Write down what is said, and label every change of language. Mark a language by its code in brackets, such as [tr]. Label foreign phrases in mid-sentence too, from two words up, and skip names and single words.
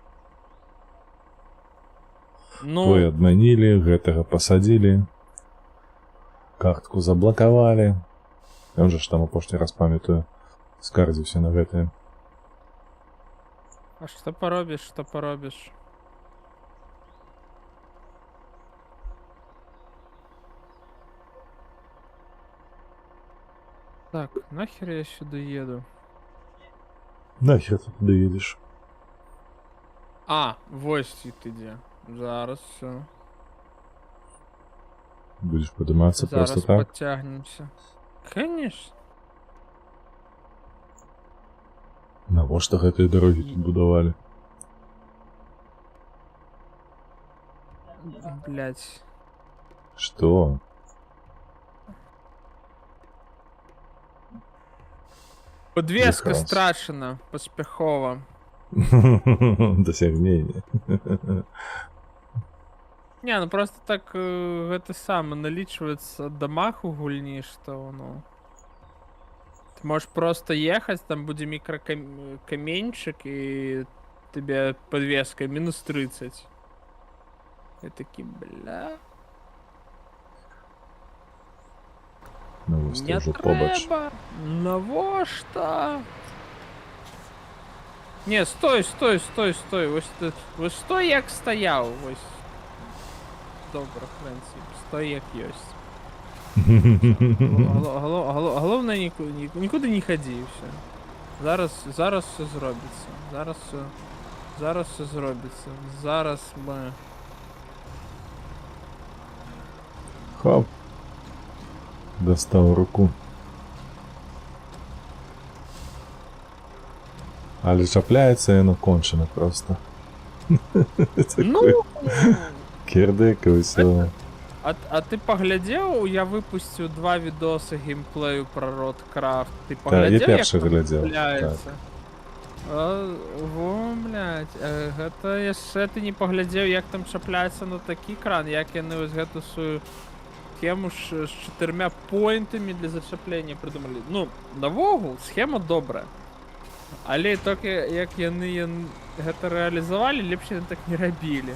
[be] Ну, Той адмянілі, гэтага пасадзілі, картку заблакавалі. Ён жа ж там апошні раз памятаю, скардзіўся на гэтае. а што паробіш? [uk] Так, нахер я сюди еду? Нахер ти туди їдеш? А, вось ти де. Зараз все. Будеш подиматися Зараз просто так? підтягнемося. Конечно. [be] Навошта гэтыя дорогі тут будавалі? [ru] Блять. [be] Што? [ru] Подвеска Прекрасно. [be] страчена поспіхова. [uk] Досягнення. [be] Не, ну просто так гэта саме налічваецца дамаг у гульні, што ну. [ru] Ты можешь просто ехать, [be] там будзе мікракаменьчик і [ru] тебе подвеска минус [be] 30. Я такі, бля. [uk] Ну, ось [be] Не тоже побач. [uk] треба. [be] Навошта? Не, стой. Ось стой, як стаяў. Ось. Добра, Фрэнсі. Стой, як ёсць. [uk] Головне, нікуди не ходи, і все. Зараз все зробиться. Зараз все зробиться. Зараз ми... Хоп. Достав руку. [be] Але чапляється воно кончено просто. [uk] Ну, Кирдик і все. а ти поглядів, я випустив 2 відоси геймплею про Roadcraft. Ти Та, поглядів, я перший як глядів. [ru] цепляється? Во, блядь, [be] гэта яшчэ ты не поглядзеў, як там чапляецца на такі кран, як яны вось гэту сваю схему з 4 поінтамі для зачаплення придумалі. Ну, навогул, схема добрая. Але так як яны гэта рэалізавалі, лепш яны так не рабілі.